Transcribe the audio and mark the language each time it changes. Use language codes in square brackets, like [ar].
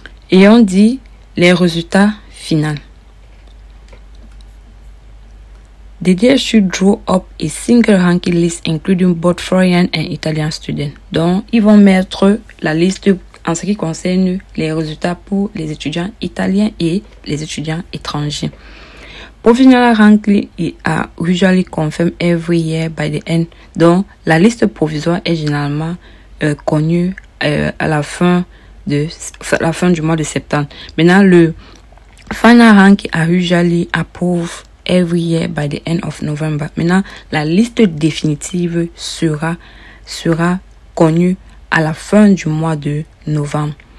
[fr] Et on dit les résultats finaux. [en] The DSU should draw up a single ranking list including both foreign and Italian students. [fr] Donc, ils vont mettre la liste en ce qui concerne les résultats pour les étudiants italiens et les étudiants étrangers. [en] Provisional ranking are usually confirmed every year by the end. [fr] Donc, la liste provisoire est généralement connue à la fin du mois de septembre. Maintenant, le [en] final ranking are usually approved every year by the end of November. [fr] Maintenant, la liste définitive sera connue à la fin du mois de novembre.